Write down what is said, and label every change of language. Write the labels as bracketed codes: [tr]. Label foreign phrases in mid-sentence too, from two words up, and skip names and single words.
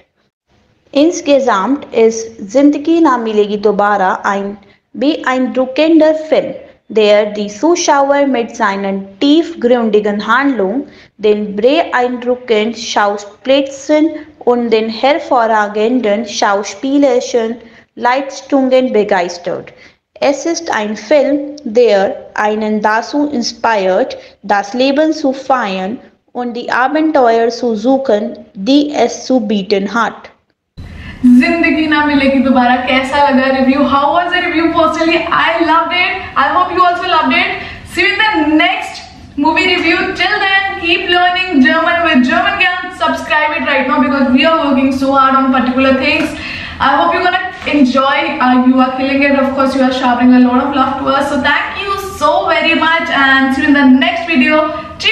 [de] Insgesamt ist Zindagi na Milagi Dobara ein beeindruckender Film, der die Zuschauer mit seinen tiefgründigen Handlungen, den beeindruckenden Schauplätzen und den hervorragenden schauspielerischen Leistungen begeistert. Es ist ein Film, der einen dazu inspiriert, das Leben zu feiern und die Abenteuer zu suchen, die es zu bieten hat. [hi] जिंदगी ना मिलेगी दोबारा कैसा लगा रिव्यू? [en] How was the review? Personally I loved it. I hope you also loved it. See you in the next movie review. Till then, keep learning German with German Gyan. Subscribe it right now because we are working so hard on particular things. I hope you're gonna enjoy. You are killing it. Of course, you are showering a lot of love to us. So thank you so very much and see you in the next video.